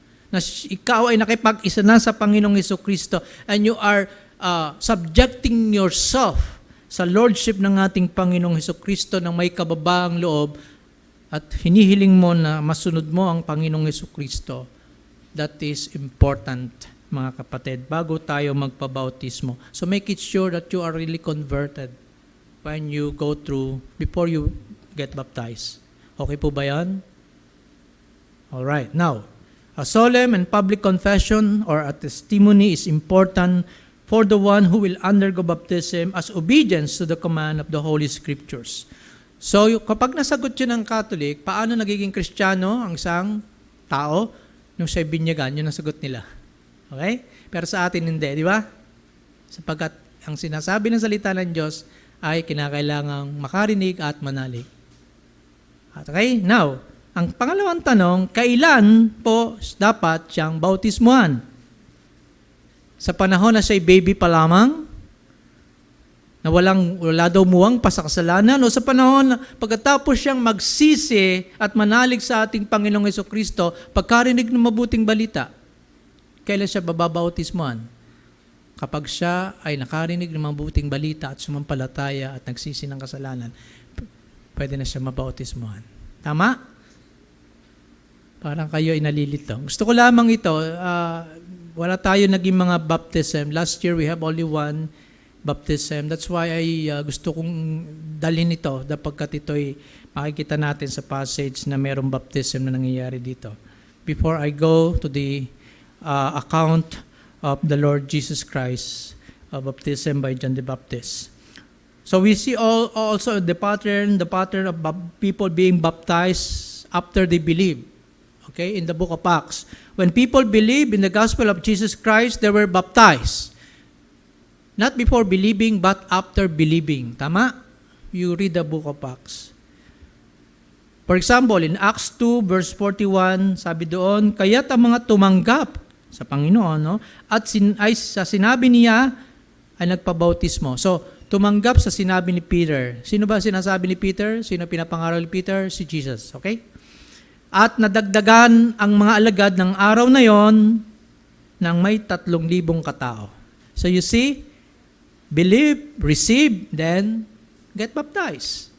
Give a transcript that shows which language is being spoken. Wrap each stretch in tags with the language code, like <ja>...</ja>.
<tl>Na ikaw ay nakipag-isa na sa Panginoong Hesukristo</tl> <en>and you are subjecting yourself</en> <tl>sa lordship ng ating Panginoong Hesukristo ng may kababaang loob at hinihiling mo na masunod mo ang Panginoong Hesukristo.</tl> <en>That is important,</en> <tl>mga kapatid, bago tayo magpabautismo.</tl> <en>So make it sure that you are really converted when you go through, before you get baptized.</en> <tl>Okay po ba yan?</tl> <en>Alright, now, a solemn and public confession or a testimony is important for the one who will undergo baptism as obedience to the command of the Holy Scriptures.</en> <tl>So, kapag nasagot yun ng Catholic, paano nagiging Kristiyano ang isang tao nung siya'y binyagan? Yun ang sagot nila. Okay? Pero sa atin hindi, di ba? Sapagkat ang sinasabi ng salita ng Diyos ay kinakailangang makarinig at manalig. Okay? Now, ang pangalawang tanong, kailan po dapat siyang bautismuhan? Sa panahon na siya'y baby pa lamang, na wala daw muwang pa sa kasalanan, o sa panahon na pagkatapos siyang magsisi at manalig sa ating Panginoong Hesukristo, pagkarinig ng mabuting balita, kailan siya babautismuhan? Kapag siya ay nakarinig ng mabuting balita at sumampalataya at nagsisi ng kasalanan, pwede na siya mabautismuhan. Tama? Parang kayo ay nalilito. Gusto ko lamang ito, wala tayo naging mga baptism.</tl> <en>Last year, we have only one baptism. That's why</en> <tl>gusto kong dalhin ito, dapagkat ito'y makikita natin sa passage na mayroong baptism na nangyayari dito.</tl> <en>Before I go to the account of the Lord Jesus Christ, baptism by John the Baptist. So we see also the pattern of people being baptized after they believe. Okay, in the book of Acts. When people believe in the gospel of Jesus Christ, they were baptized. Not before believing, but after believing. Tama? You read the book of Acts. For example, in Acts 2, verse 41,</en> <tl>sabi doon, kaya't ang mga tumanggap sa Panginoon, no? At sa sinabi niya, ay nagpabautismo. So, tumanggap sa sinabi ni Peter. Sino ba sinasabi ni Peter? Sino pinapangaral ni Peter? Si Jesus. Okay? At nadagdagan ang mga alagad ng araw na yon ng may 3,000 katao.</tl> <en>So you see, believe, receive, then get baptized.</en>